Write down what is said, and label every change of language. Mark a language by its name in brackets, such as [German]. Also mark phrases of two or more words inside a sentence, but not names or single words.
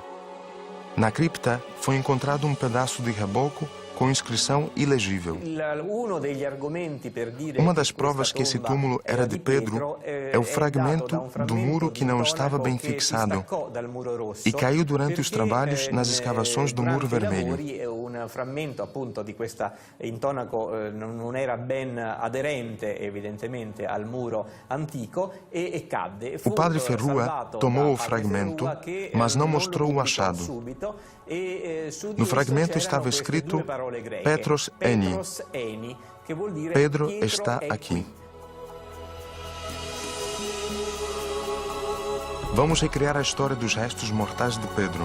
[Portuguese] Na cripta foi encontrado um pedaço de reboco com inscrição ilegível. Uma das provas que esse túmulo era de Pedro é o fragmento do muro que não estava bem fixado e caiu durante os trabalhos nas escavações do Muro Vermelho. [Italian] Frammento appunto di questa intonaco non era ben aderente evidentemente al muro antico e cadde. [Portuguese] O padre Ferrua tomou o fragmento, mas não mostrou o achado. No fragmento estava escrito [Greek] Πέτρος ένι. [Portuguese] Pedro está aqui. Vamos recriar a história dos restos mortais de Pedro.